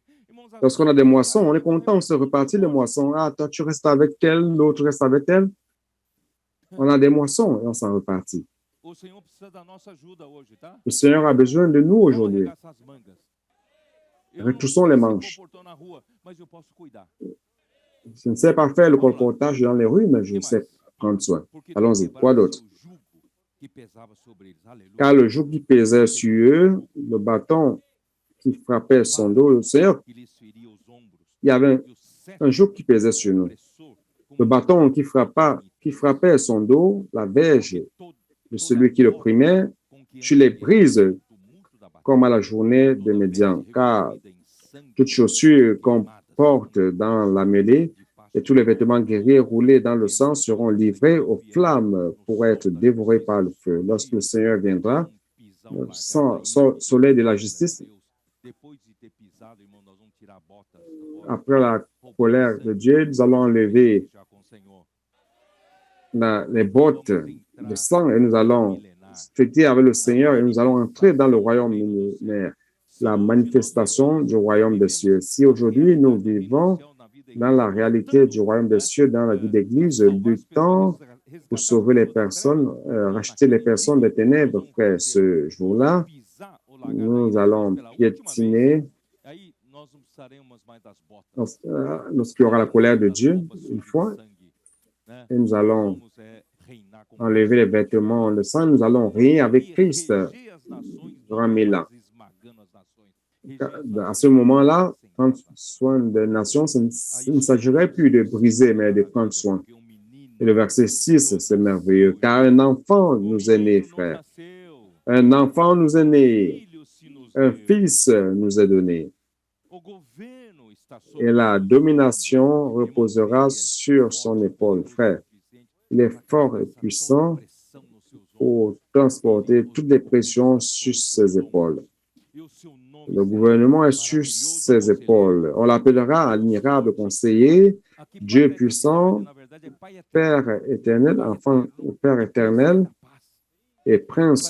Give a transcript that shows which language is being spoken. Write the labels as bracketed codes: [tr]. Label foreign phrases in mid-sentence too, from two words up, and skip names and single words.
[pt] Irmãos, [fr] Lorsqu'on a des moissons, on est content, on se repartit les moissons. Ah, toi, tu restes avec tel, l'autre reste avec tel. On a des moissons et on s'en repartit. [pt] o Senhor precisa da nossa ajuda hoje, tá? [fr] Le Seigneur a besoin de nous [pt] Vamos [fr] aujourd'hui. [pt] arregaçar as mangas. Eu [fr] Retroussons [pt] não [fr] les [pt] sei ser [fr] manches. [pt] comportão na rua, mas eu posso cuidar. [fr] Je ne sais pas faire le colportage dans les rues, mais je [pt] Que [fr] sais [pt] mais? [fr] prendre soin. [pt] Porque [fr] Allons-y. [pt] tu Quoi d'autre? quebraste o jugo que pesava sobre eles. Aleluia. [fr] Car le joug qui pesait sur eux, le bâton qui frappait son dos, le Seigneur, [pt] Que lhes feria os ombros. [fr] il y avait [pt] E o cetro [fr] un joug qui pesait sur nous. [pt] opressor, como [fr] Le bâton qui frappait son dos, la verge [pt] todo- [fr] de celui qui l'opprimait, [pt] com que [fr] tu les [pt] andaria [fr] brises [pt] no tumulto da batalha. [fr] comme à la journée des [pt] Toda [fr] médians. [pt] pele [fr] Car [pt] revolvida em sangue, [fr] toute chaussure [pt] queimadas, [fr] qu'on porte dans la mêlée [pt] de [fr] et tous les vêtements guerriers roulés dans le sang seront livrés aux flammes pour être dévorés par le feu. Lorsque le Seigneur viendra, [pt] um [fr] le soleil de la justice, [pt] Depois de ter pisado, irmão, nós vamos tirar botas, [fr] après la colère de Dieu, nous allons enlever [pt] já com o Senhor. [fr] les bottes de sang et nous allons fêter avec le Seigneur et nous allons entrer dans le royaume millénaire, la manifestation du royaume des cieux. Si aujourd'hui nous vivons dans la réalité du royaume des cieux, dans la vie d'église, du temps pour sauver les personnes, racheter les personnes des ténèbres, frère, ce jour-là, nous allons piétiner [pt] Aí nós não precisaremos mais das botas. [fr] lorsqu'il y aura la colère de Dieu, une fois, [pt] Né? [fr] et nous allons [pt] Vamos reinar com [fr] enlever les vêtements de sang, nous allons régner avec Christ [pt] reger as nações, [fr] durant 1000 ans. [pt] esmagando as nações. Reger as [fr] À [pt] nações. [fr] ce moment-là, prendre soin des nations, il ne s'agirait plus de briser, mais de prendre soin. [pt] Porque um menino [fr] Et le verset 6, c'est merveilleux, car un enfant nous est né, [pt] não [fr] frère. [pt] nasceu, [fr] Un enfant nous est né, [pt] filho se nos [fr] un [pt] deu. [fr] fils nous est donné. [pt] O governo está sobre [fr] Et la [pt] seus [fr] domination [pt] ombros. [fr] reposera [pt] Irmão, ele é [fr] sur [pt] forte, [fr] son épaule, [pt] poderoso, [fr] frère. [pt] suficiente [fr] Il est [pt] para [fr] fort [pt] carregar [fr] et [pt] toda [fr] puissant [pt] pressão nos seus ombros. [fr] pour transporter toutes les pressions sur ses épaules. [pt] E o seu nome [fr] Le [pt] será [fr] gouvernement est sur [pt] maravilhoso [fr] ses [pt] conselheiro. [fr] épaules. On l'appellera admirable conseiller, [pt] Aqui, [fr] Dieu [pt] Pai da [fr] puissant, [pt] eternidade, na verdade, é Pai eterno. [fr] Père éternel, enfant, Père éternel [pt] Da paz. [fr] et Prince